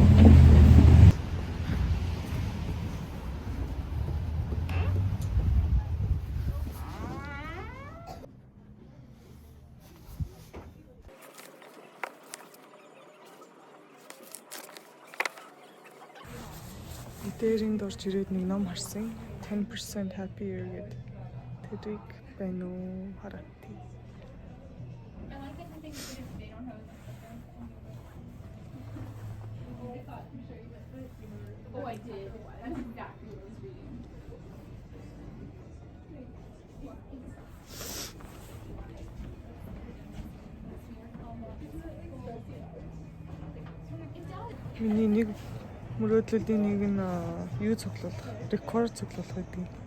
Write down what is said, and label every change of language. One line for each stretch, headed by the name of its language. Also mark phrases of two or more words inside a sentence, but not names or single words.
Mongolian: Дээрийн дорж ирээд нэг ном харсан. 10% happier гэдэг. Тэрийг байна уу хараад.
English: Oh, I did. That's exactly what I was reading.
Mongolian: Миний нэг мөрөөдлүүдийн нэг нь юу цуглуулах, рекорд цуглуулах гэдэг.